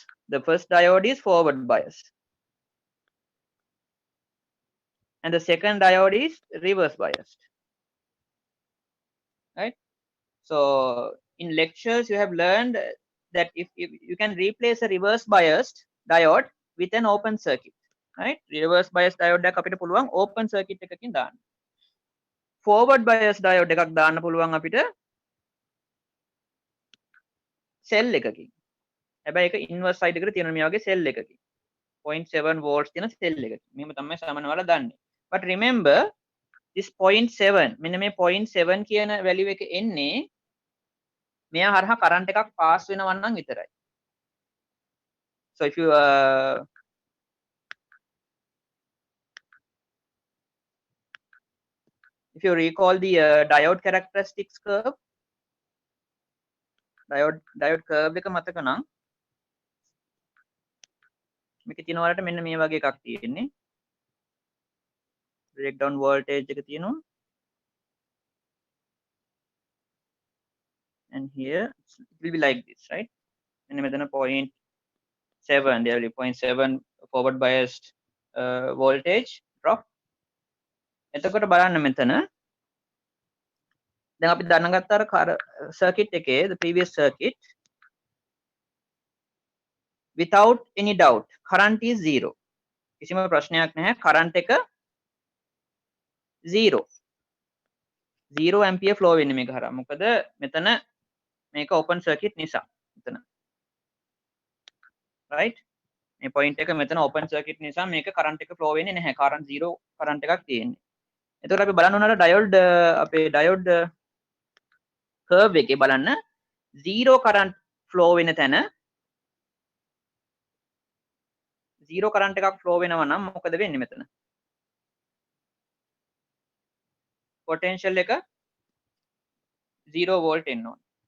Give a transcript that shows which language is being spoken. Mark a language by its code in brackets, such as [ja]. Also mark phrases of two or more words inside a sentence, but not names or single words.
[en] The first diode is forward biased, and the second diode is reverse biased, right? So in lectures, you have learned that if you can replace a reverse biased diode with an open circuit, right? Reverse biased diode [si] එකක් අපිට පුළුවන් [en] open circuit [si] එකකින් දාන්න. [en] Forward biased diode [si] එකක් දාන්න පුළුවන් අපිට cell එකකින්. හැබැයි ඒක [en] inverse side [si] එකට තියෙන මේ වගේ cell එකකින්. 0.7 volts තියෙන cell එකකින්. මෙහෙම තමයි සමනවල දාන්නේ. [en] But remember this [si] 0.7 මෙන්න මේ 0.7 කියන value එක එන්නේ මෙයා හරහා current එකක් pass වෙනවා නම් විතරයි. [en] So if you recall the diode characteristics curve, diode curve [si] එක මතක නම් මේක තියෙන වලට මෙන්න මේ වගේ එකක් තියෙන්නේ. [en] breakdown voltage [si] එක තියෙනවා. [en] And here it will be like this, right? [si] මෙන්න මෙතන 0.7, [en] there will be 0.7 forward biased voltage drop. [si] එතකොට බලන්න මෙතන දැන් අපි දැනගත්ත අර circuit එකේ [en] the previous circuit, without any doubt current is 0. [si] කිසිම ප්‍රශ්නයක් නැහැ. current එක 0 [en] ampere flow [si] වෙන්නේ මේක හරහා. මොකද මෙතන මේක [en] open circuit [si] නිසා මෙතන, right? මේ point එක මෙතන [en] open circuit [si] නිසා මේක current එක flow වෙන්නේ නැහැ. current 0 current එකක් තියෙන්නේ. එතකොට අපි බලන්න ඕන diode අපේ [en] diode curve [si] එකේ බලන්න 0 [en] current flow [si] වෙන තැන 0 current එකක් flow වෙනවා නම් මොකද වෙන්නේ මෙතන? potential එක 0 volt එන්න ඕන.